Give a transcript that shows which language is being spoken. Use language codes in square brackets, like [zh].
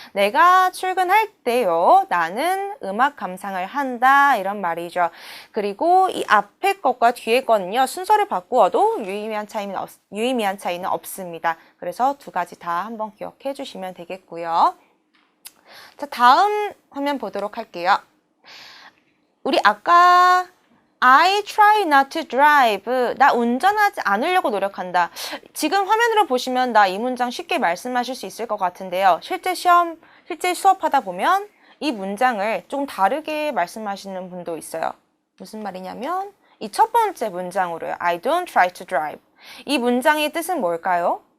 [ko] 내가 출근할 때요. 나는 음악 감상을 한다 이런 말이죠. 그리고 이 앞에 것과 뒤에 거는요. 순서를 바꾸어도 유의미한 차이는 없습니다. 그래서 2가지 다 한번 기억해 주시면 되겠고요. 자, 다음 화면 보도록 할게요. 우리 아까 [en] I try not to drive. [ko] 나 운전하지 않으려고 노력한다. 지금 화면으로 보시면 나 이 문장 쉽게 말씀하실 수 있을 것 같은데요. 실제 수업하다 보면 이 문장을 조금 다르게 말씀하시는 분도 있어요. 무슨 말이냐면 이 첫 번째 문장으로요. [en] I don't try to drive. [ko] 이 문장의 뜻은 뭘까요?